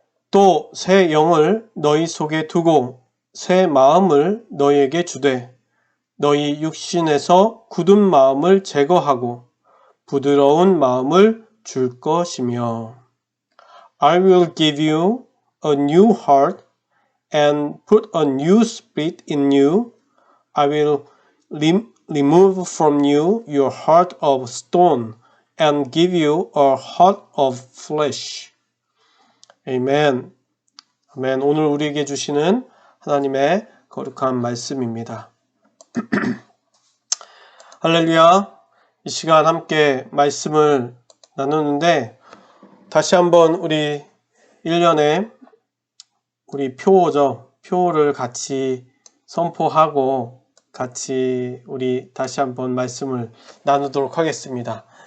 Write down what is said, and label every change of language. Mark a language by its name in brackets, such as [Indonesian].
[Korean] 또 새 영을 너희 속에 두고 새 마음을 너희에게 주되 너희 육신에서 굳은 마음을 제거하고 부드러운 마음을 줄 것이며 [English] I will give you a new heart and put a new spirit in you. I will remove from you your heart of stone and give you a heart of flesh. [Korean] 아멘. 아멘. 오늘 우리에게 주시는 하나님의 거룩한 말씀입니다. 할렐루야. 이 시간 함께 말씀을 나누는데 다시 한번 우리 1년에 우리 표를 같이 선포하고 같이 우리 다시 한번 말씀을 나누도록 하겠습니다.